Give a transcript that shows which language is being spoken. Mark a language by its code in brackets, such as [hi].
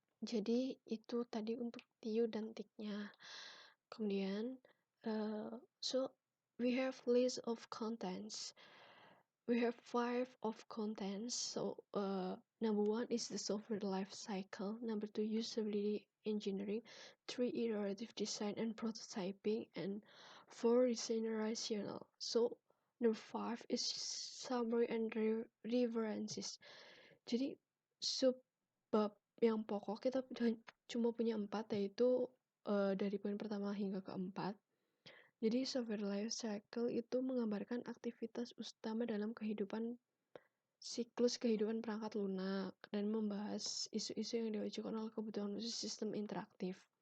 [id] Jadi, itu tadi untuk TU dan TIC-nya. Kemudian, [en] so we have list of contents. We have 5 of contents. So, number 1 is the software life cycle. Number 2, usability engineering. 3, iterative design and prototyping. And 4, design rational. So, number 5 is summary and references. [id] Jadi, subbab yang pokok kita cuma punya 4, yaitu dari poin pertama hingga keempat. Jadi software life cycle itu menggambarkan aktivitas utama dalam siklus kehidupan perangkat lunak dan membahas isu-isu yang diajukan oleh kebutuhan khusus sistem interaktif.